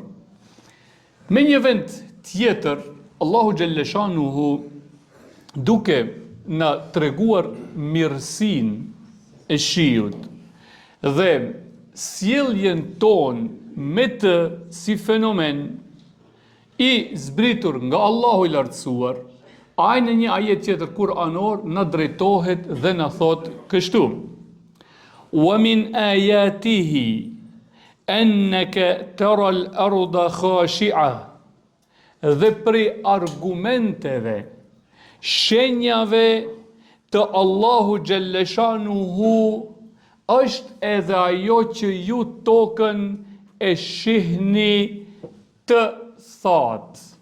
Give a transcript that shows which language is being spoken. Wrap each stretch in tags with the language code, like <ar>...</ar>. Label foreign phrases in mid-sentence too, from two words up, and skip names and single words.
<sq>Me një vend tjetër, Allahu Gjelleshanuhu, duke na treguar mirësinë e shiut dhe sjelljen tonë me të si fenomen i zbritur nga Allahu i lartësuar, ai në një ajet tjetër kuranor na drejtohet dhe na thot kështu:</sq> <ar>"ومن آياته أنك ترى الأرض خاشعة",</ar> <sq>dhe prej argumenteve, shenjave të Allahu Gjelleshanuhu është edhe ajo që ju tokën e shihni të thatë.</sq>